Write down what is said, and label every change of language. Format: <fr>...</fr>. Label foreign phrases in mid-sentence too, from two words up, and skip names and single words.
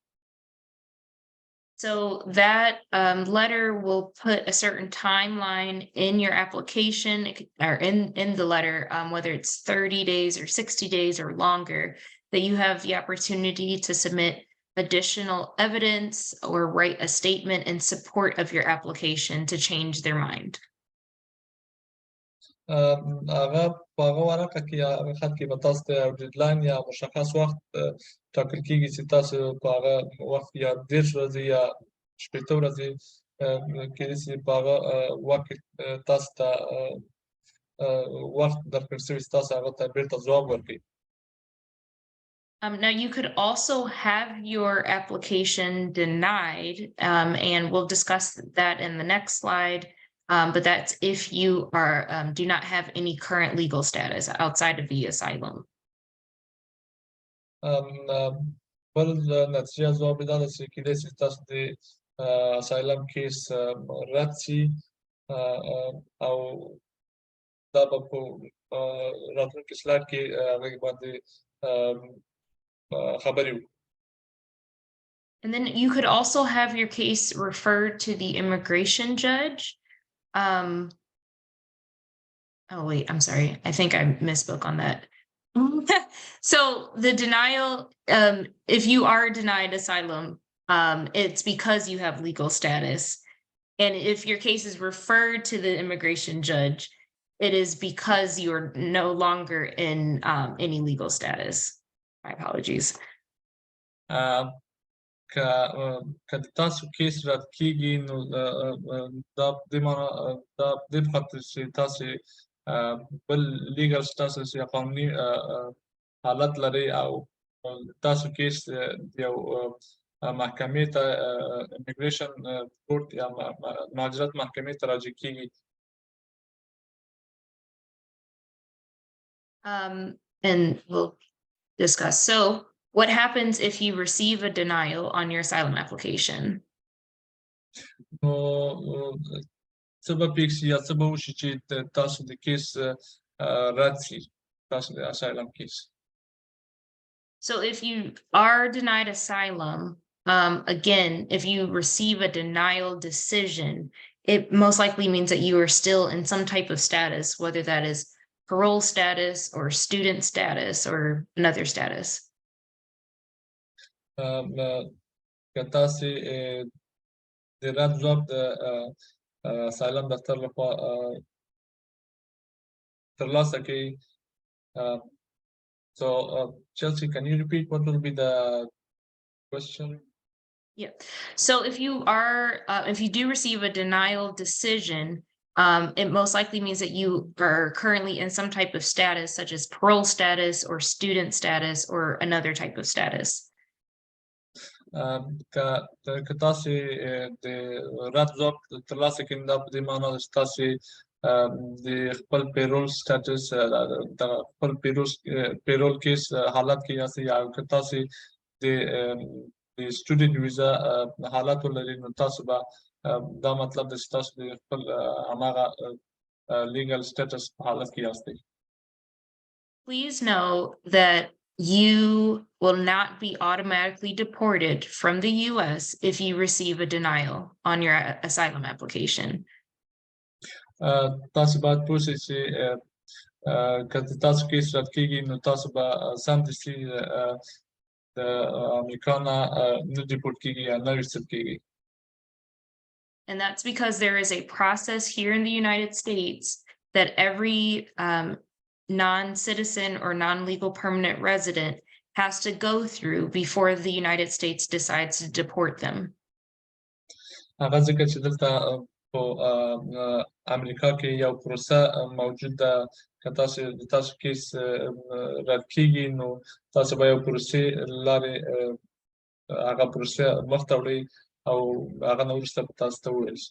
<en>So that letter will put a certain timeline in your application or in the letter, whether it's 30 days or 60 days or longer, that you have the opportunity to submit additional evidence or write a statement in support of your application to change their mind.</en> <ps>هغه په هغه ورقه کې یا هغه خط کې به تاسو ته یو ډیډلاین یا مشخص وخت ټاکل کېږي چې تاسو په هغه وخت یا 10 ورځې یا 15 ورځې کېدای شي په هغه وخت تاسو ته وخت درکړل شوی چې تاسو هغه ته بیرته ځواب ورکړئ.</ps> <en>Now, you could also have your application denied, and we'll discuss that in the next slide. But that's if you are do not have any current legal status outside of the asylum.</en> <ps>بل نتیجه ځواب دا ده چې کېدای شي تاسو د</ps> <en>asylum case</en> <ps>رد شي او دا به په راتلونکي سلاید کې هغې باندې خبرې وکړو.</ps> <en>And then you could also have your case referred to the immigration judge. Oh, wait, I'm sorry. I think I misspoke on that. So the denial, if you are denied asylum, it's because you have legal status. And if your case is referred to the immigration judge, it is because you're no longer in any legal status. My apologies.</en> <ps>که د تاسو کیس رد کیږي نو دا په دې معنا دا په دې خاطر چې تاسو بل</ps> <en>legal status</en> <ps>یا قانوني حالت لري او تاسو کیس یو محکمې ته</ps> <en>immigration court</en> <ps>یا مهاجرت محکمې ته راجع کیږي.</ps> <en>And we'll discuss. So what happens if you receive a denial on your asylum application?</en> <ps>نو څه به پیښ شي یا څه به وشي چې تاسو د کیس رد شي تاسو د</ps> <en>asylum case. So if you are denied asylum, again, if you receive a denial decision, it most likely means that you are still in some type of status, whether that is parole status or student status or another status.</en> <ps>که تاسو د رد ځواب د asylum دفتر لخوا ترلاسه کوي.</ps> <en>So Chelsea, can you repeat what will be the question? Yeah. So if you are, if you do receive a denial decision, it most likely means that you are currently in some type of status, such as parole status or student status or another type of status.</en> <ps>که تاسو د رد ځواب ترلاسه کړئ دا په دې معنا ده چې تاسو د خپل</ps> <en>parole status</en> <ps>د خپل</ps> <en>parole case</en> <ps>حالت کې یاست یا که تاسو د</ps> <en>student visa</en> <ps>حالت ولرئ نو تاسو به دا مطلب ده چې تاسو د خپل هماغه</ps> <en>legal status</en> <ps>په حالت کې یاست.</ps> <en>Please know that you will not be automatically deported from the U.S. if you receive a denial on your asylum application.</en> <ps>تاسو باید پوه شئ چې که تاسو کیس رد کیږي نو تاسو به سمدستي د امریکا نه نه ډیپورټ کیږي یا نه ویستل کیږي.</ps> <en>And that's because there is a process here in the United States that every non-citizen or non-legal permanent resident has to go through before the United States decides to deport them.</en> <ps>هغه ځکه چې دلته په امریکا کې یو پروسه موجود ده که تاسو کیس رد کیږي نو تاسو به یو پروسې لارې هغه پروسه مخته وړئ او هغه نه وروسته به تاسو ته وویل شي.</ps>